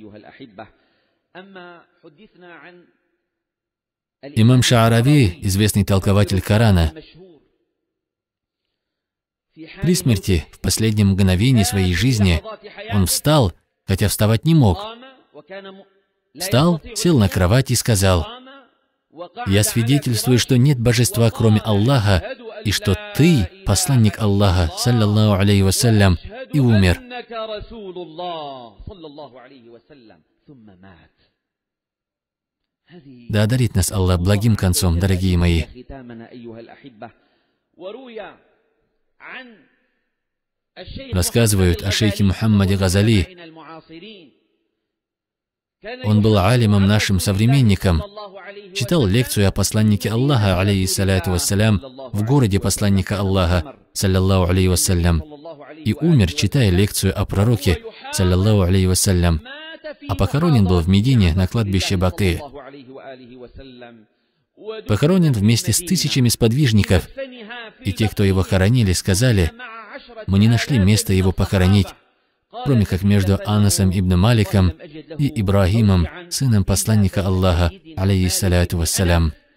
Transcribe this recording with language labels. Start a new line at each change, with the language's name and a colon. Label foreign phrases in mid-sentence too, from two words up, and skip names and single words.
Russian: Имам Шаарави, известный толкователь Корана, при смерти, в последнем мгновении своей жизни, он встал, хотя вставать не мог. Встал, сел на кровать и сказал: «Я свидетельствую, что нет божества, кроме Аллаха, и что ты, посланник Аллаха,
Arabic: صلى الله عليه وسلم»,
Russian: и умер. Да одарит нас Аллах благим концом, дорогие мои. Рассказывают о шейхе Мухаммаде Газали. Он был алимом, нашим современником, читал лекцию о посланнике Аллаха,
Arabic: عليه الصلاة والسلام,
Russian: в городе посланника Аллаха,
Arabic: صلى الله عليه وسلم,
Russian: и умер, читая лекцию о пророке,
Arabic: صلى الله عليه وسلم,
Russian: а похоронен был в Медине на кладбище Бакы. Похоронен вместе с тысячами сподвижников, и те, кто его хоронили, сказали: мы не нашли места его похоронить, кроме как между Анасом ибн Маликом и Ибрахимом, сыном посланника Аллаха,
Arabic: عليه الصلاة والسلام.